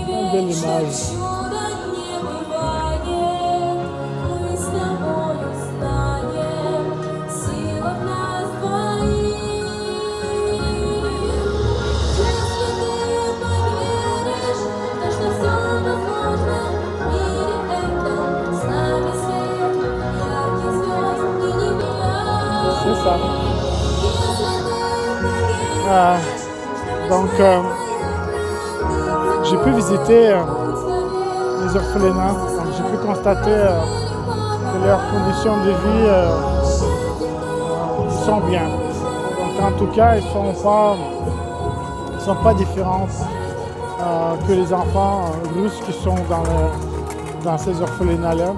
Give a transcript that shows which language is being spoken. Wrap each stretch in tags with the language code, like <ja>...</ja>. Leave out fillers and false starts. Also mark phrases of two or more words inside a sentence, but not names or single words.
<fr>belle image.</fr> <ru>Чуда не бывает, мы с тобою знаем, сила в нас двоих. Если ты поверишь, то что все возможно в мире этом, с нами свет ярких звезд и небес.</ru> <fr>C'est ça.</fr> <ru>Если ты поверишь,</ru> <fr>Euh, donc, j'ai pu visiter les orphelinats. Donc, j'ai pu constater que leurs conditions de vie sont bien. Donc, en tout cas, ils sont pas différents que les enfants russes qui sont dans ces orphelinats-là.</fr>